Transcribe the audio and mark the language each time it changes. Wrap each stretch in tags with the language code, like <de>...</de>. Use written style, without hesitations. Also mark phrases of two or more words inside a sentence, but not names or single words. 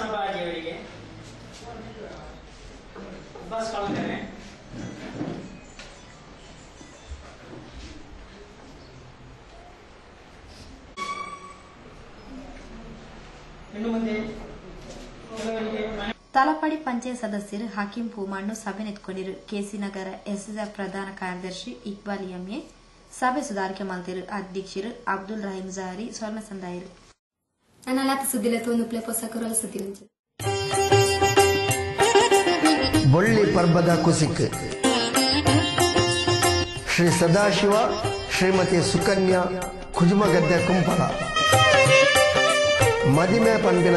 <kn>ಬಾಲಾಜಿ ಅವರಿಗೆ ಅಬ್ಬಾಸ್ ಕಾಲ್ಕರೆ, ಇನ್ನು ಮುಂದೆ ಕೆಲವರಿಗೆ</kn> <tcy>ತಲಪಾಡಿ ಪಂಚಾಯತ್ ಸದಸ್ಯರು ಹಕೀಂ ಪೂಮಣ್ಣು ಸಭೆ ನೆತ್ಕೊಂಡಿರು. ಕೆಸಿ ನಗರ ಎಸ್ಎಸ್ಎಫ್ ಪ್ರಧಾನ ಕಾರ್ಯದರ್ಶಿ ಇಕ್ಬಾಲ್ ಎಂಎ ಸಭೆ ಸುಧಾರಿಕೆ ಮಾಡ್ತಿರು. ಅಧ್ಯಕ್ಷರು ಅಬ್ದುಲ್ ರಹೀಂ ಜಹರಿ ಸ್ವರ್ಣ ಸಂದಾಯರು. ಅನಲಾತ ಸುದ್ದಿಲ ತೋನುಪ್ಲೆ ಪೊಸಕರಲ ಸುದ್ದಿ ಹಂಚು ಬೊಳ್ಳಿ ಪರ್ಬದ ಕುಸಿಕ್ ಶ್ರೀ ಸದಾಶಿವ ಶ್ರೀಮತಿ ಸುಕನ್ಯಾ ಕುಜುಮಗದ್ದೆ ಕುಂಪಲ ಮದಿಮೆ ಪಂಪಿನ</tcy>